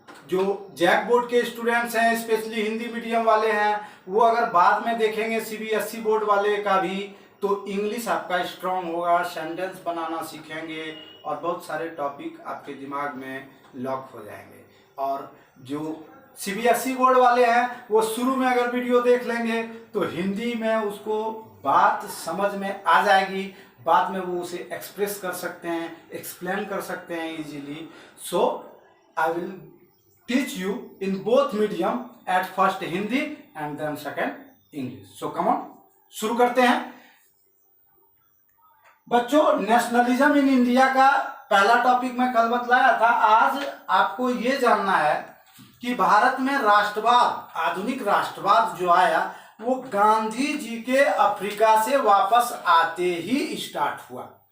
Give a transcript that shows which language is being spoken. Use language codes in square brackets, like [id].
[hi] जो JAC board के students हैं, स्पेशली हिंदी मीडियम वाले हैं, वो अगर बाद में देखेंगे सीबीएसई बोर्ड वाले का भी, तो इंग्लिश आपका स्ट्रांग होगा, सेंटेंस बनाना सीखेंगे और बहुत सारे टॉपिक आपके दिमाग में लॉक हो जाएंगे। और जो सीबीएसई बोर्ड वाले हैं वो शुरू में अगर वीडियो देख लेंगे तो हिंदी में उसको बात समझ में आ जाएगी, बाद में वो उसे एक्सप्रेस कर सकते हैं, एक्सप्लेन कर सकते हैं easily. [en] So I will teach you in both medium, at first Hindi and then second English. So come on, [hi] शुरू करते हैं। बच्चों, नेशनलिज्म इन इंडिया का पहला टॉपिक मैं कल बतलाया था। आज आपको ये जानना है कि भारत में राष्ट्रवाद, आधुनिक राष्ट्रवाद जो आया वो गांधी जी के अफ्रीका से वापस आते ही स्टार्ट हुआ।